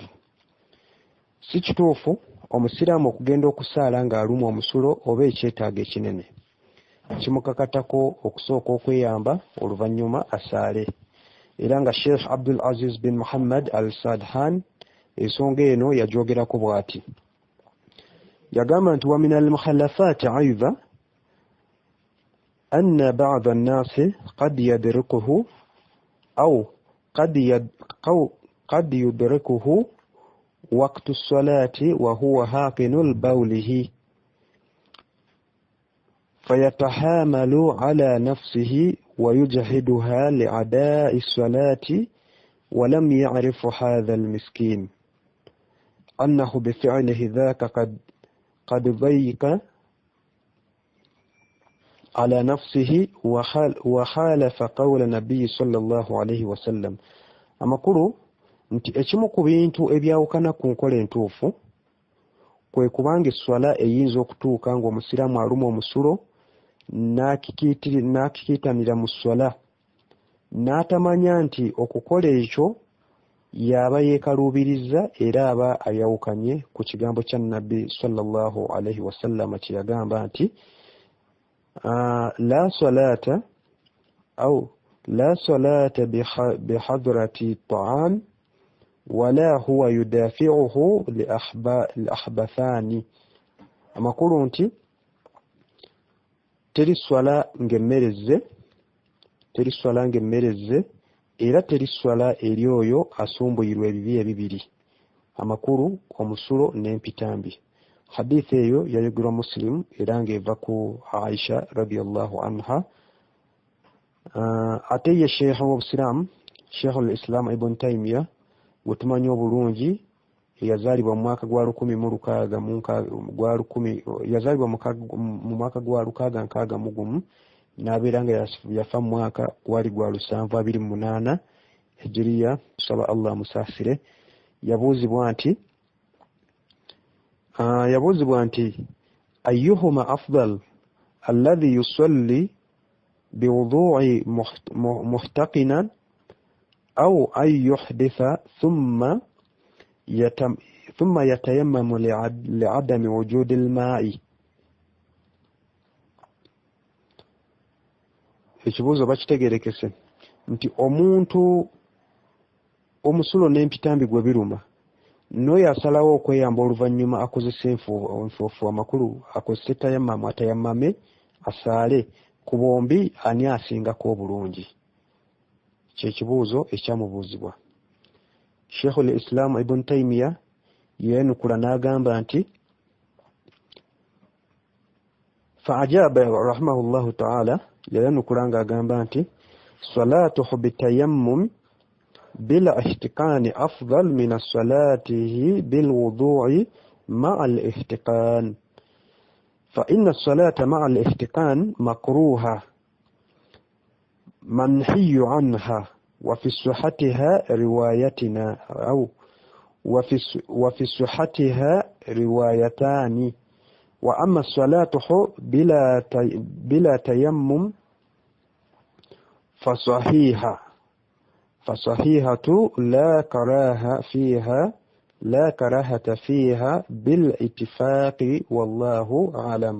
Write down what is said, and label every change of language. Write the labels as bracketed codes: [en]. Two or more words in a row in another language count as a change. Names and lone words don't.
[lg] Si kituufu omusiraamu okugenda okusaala ng'alumwa omusulo oba ekyetaago ekinene. Kimukakatako okusooka okweyamba oluvannyuma asaale. Era nga Sheikh Abdul Aziz bin Muhammad al-Sadhan ensonga eno yagyogerako bw'ati. Yagamba nti [ar] ومن المخالفات أيضا أن بعض الناس قد يدركه أو قد يدركه وقت الصلاة وهو حاقن بوله فيتحامل على نفسه ويجهدها لأداء الصلاة ولم يعرف هذا المسكين أنه بفعله ذاك قد ضيق على نفسه وخالف قول النبي صلى الله عليه وسلم. [lg] Amakuru nti ekimu ku bintu ebyawukana ku nkola entuufu kwe kubanga esswala eyinza okutuuka ng'omusiraamu aluma omusulo n'akikiitanira mu swala n'atamanya nti okukola ekyo yaba yeekaluubiriza era aba ayawukanye ku kigambo kya nabbi [ar] صلى الله عليه وسلم [lg] kye yagamba nti [ar] لا صلاة بحضرة طعام ولا هو يدافعه الأخبثان. [lg] Amakulu nti teri swala ng'emmerezze era teri swala eri oyo asumbuyirwa ebibi ebibiri, amakulu, omusulo n'empitambi. Hadithi eyo yayogerwa Muslim era ng'eva ku Aisha [ar] رضي الله عنها. [lg] Ate ye sheikh w'Obusiraamu, Sheikh al-Islam Ibn Taymiyyah gwe tumanyi obulungi, yazaalibwa mu mwaka gwa 1661 n'abeera nga yafa mu mwaka gwali gwa 728 hijiriya, tusaba Allah musaasire. Yabuuzibwa nti [ar] أيهما أفضل الذي يصلي بوضوء محتقنا أو أن يحدث ثم يتيمم لعدم وجود الماء. [lg] Ekibuuzo bakitegerekese nti omuntu omusulo n'empitambi gwe biruma n'oyo asalawo okweyamba oluvannyuma akozesa enfuufu, amakulu akozesa tayammamu, atayammame asaale, ku bombi ani asingako obulungi? Kyekibuuzo ekyamubuuzibwa. [ar] Sheikh al-Islam Ibn Taymiyyah [lg] yenukula n'agamba nti [ar] فأجاب رحمه الله تعالى, [lg] yayanukula ng'agamba nti [ar] صلاته بتيمم بلا احتقان أفضل من صلاته بالوضوء مع الاحتقان فإن الصلاة مع الاحتقان مكروهة منهي عنها وفي صحتها روايتنا أو وفي صحتها روايتان وأما صلاته بلا تيمم فصحيحة لا كراهة فيها بالاتفاق والله أعلم.